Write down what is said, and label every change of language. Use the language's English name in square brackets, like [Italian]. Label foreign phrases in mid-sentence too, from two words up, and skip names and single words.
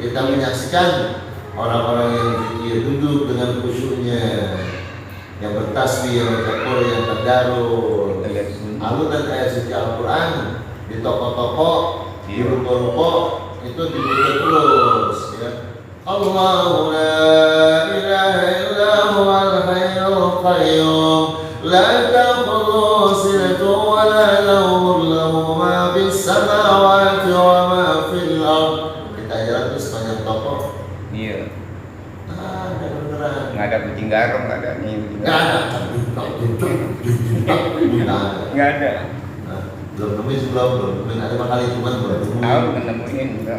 [Indonesian] Kita menyaksikan orang-orang yang berzikir duduk dengan khusyuknya, yang bertasbih, yang bertakbir, yang tadarus. Lalu dan ayat suci Al-Quran di toko-toko, di ruko-ruko itu diputar terus ya. [Arabic] الله لا إله إلا هو الحي القيوم لا تأخذه سنة ولا نوم له ما في السماوات وما في الأرض. [Indonesian] Kita jalan terus sepanjang toko. Iya. Ada beneran. Nggak ada kucing garong, nggak ada nih. Nggak ada. Nggak ada. Belum nemuin ada kali cuman belum nemuin. Tahu menemuin enggak?